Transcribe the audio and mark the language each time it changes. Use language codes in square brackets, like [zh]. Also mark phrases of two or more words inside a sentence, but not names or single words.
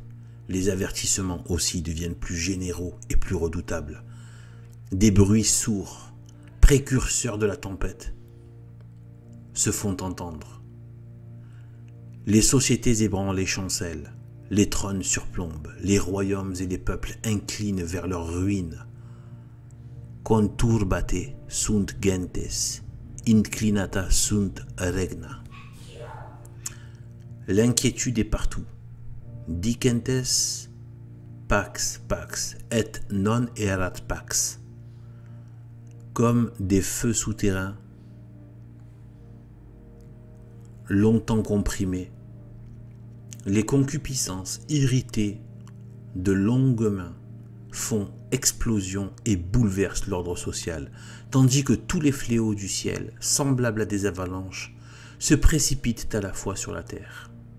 [fr] Les avertissements aussi deviennent plus généraux et plus redoutables. Des bruits sourds, précurseurs de la tempête, se font entendre. Les sociétés ébranlées chancellent, les trônes surplombent, les royaumes et les peuples inclinent vers leur ruine. [la] Conturbate sunt gentes, inclinata sunt regna. [fr] L'inquiétude est partout. [la] Dicentes pax pax et non erat pax. [fr] Comme des feux souterrains longtemps comprimés, les concupiscences irritées de longues mains font explosion et bouleversent l'ordre social, tandis que tous les fléaux du ciel, semblables à des avalanches, se précipitent à la fois sur la terre.